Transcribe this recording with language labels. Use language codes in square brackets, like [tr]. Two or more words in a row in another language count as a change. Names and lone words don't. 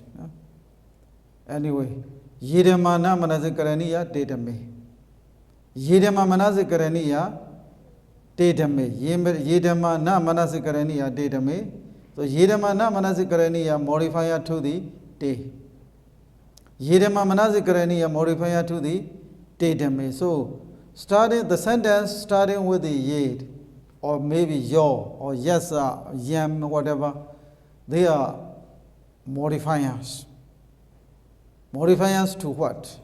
[en] Anyway, [pi] Ye Dhamma Na Manasikaraniya Te Dhamme. Ye Dhamma Manasikaraniya Te Dhamme. Ye Dhamma Na Manasikaraniya Te Dhamme. So Ye Dhamma Na Manasikaraniya [en] modifier to the [pi] Te. Ye Dhamma Manasikaraniya [en] modifier to the [pi] Te Dhamme. [en] So starting the sentence starting with the Ye, or maybe Yo, or Yasa, Yam, whatever, they are modifiers. Modifiers to what?